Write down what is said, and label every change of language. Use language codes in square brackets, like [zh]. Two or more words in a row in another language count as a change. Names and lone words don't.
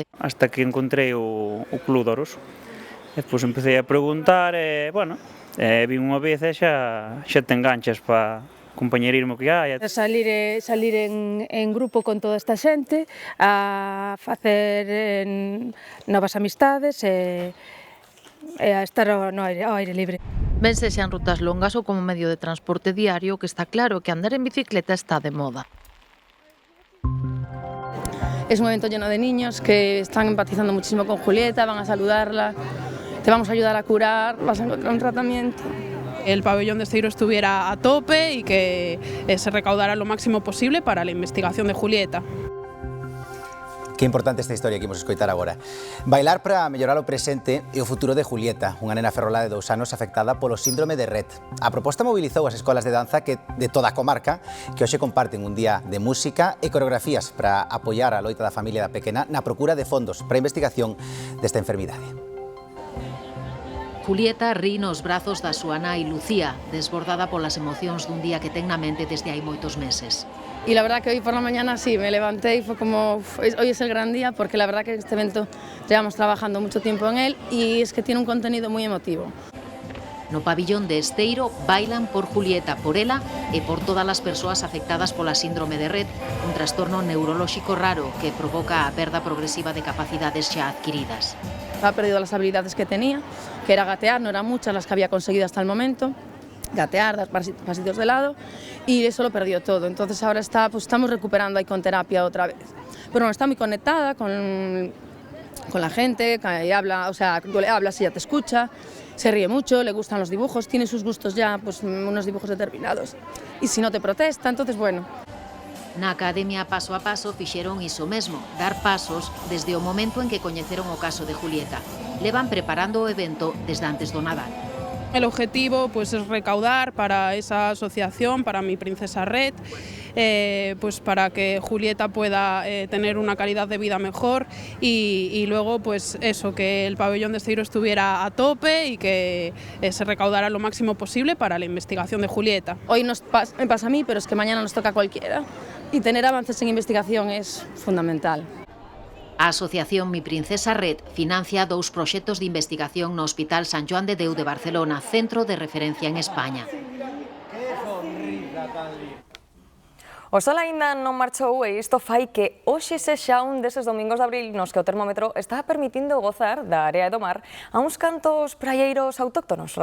[gl] Hasta que encontrei o Club de Oros. Despois empecé a preguntar e, vin unha vez e xa te enganchas para compañerismo que hai. Salir en grupo con toda esta xente, a facer novas amistades e a estar ao aire libre. Ben sexan rutas longas ou como medio de transporte diario, que está claro que andar en bicicleta está de moda. [es] Es un evento lleno de niños que están empatizando muchísimo con Julieta, van a saludarla, te vamos a ayudar a curar, vas a encontrar un tratamiento. El pabellón de Esteiro estuviera a tope y que se recaudara lo máximo posible para la investigación de Julieta. [gl] Que importante esta historia que imos escoitar agora. Bailar para mellorar o presente e o futuro de Julieta, unha nena ferrolá de 2 anos afectada polo síndrome de Rett. A proposta mobilizou as escolas de danza de toda a comarca que hoxe comparten un día de música e coreografías para apoiar a loita da familia da pequena na procura de fondos para a investigación desta enfermidade. Julieta ri nos brazos da súa nai Lucía, desbordada polas emocións dun día que ten na mente desde hai moitos meses. [es] Y la verdad que hoy por la mañana sí, me levanté y fue como, hoy es el gran día, porque la verdad que este evento llevamos trabajando mucho tiempo en él y es que tiene un contenido muy emotivo. [gl] No pabillón de Esteiro bailan por Julieta, por ela e por todas as persoas afectadas pola síndrome de Rett, un trastorno neurolóxico raro que provoca a perda progresiva de capacidades xa adquiridas. [es] Ha perdido las habilidades que tenía, que era gatear, no eran muchas las que había conseguido hasta el momento, gatear, dar pasitos de lado, y eso lo perdió todo. Entonces ahora estamos recuperando ahí con terapia otra vez. Pero bueno, está muy conectada con la gente, que habla, o sea, tú le hablas y ella te escucha, se ríe mucho, le gustan los dibujos, tiene sus gustos ya, pues unos dibujos determinados. Y si no te protesta, entonces bueno. [gl] Na Academia Paso a Paso fixeron iso mesmo, dar pasos desde o momento en que coñeceron o caso de Julieta. Levan preparando o evento desde antes do Nadal. [es] El objetivo pues, es recaudar para esa asociación, para Mi Princesa Rett, pues para que Julieta pueda tener una calidad de vida mejor y luego pues eso, que el pabellón de Esteiro estuviera a tope y que se recaudara lo máximo posible para la investigación de Julieta. Hoy me pasa a mí, pero es que mañana nos toca a cualquiera y tener avances en investigación es fundamental. [gl] A Asociación Mi Princesa Rett financia 2 proxectos de investigación no Hospital San Joan de Déu de Barcelona, centro de referencia en España. O sol aínda non marchou e isto fai que hoxe sexa un deses domingos de abril nos que o termómetro está permitindo gozar da area e do mar a uns cantos praieiros autóctonos.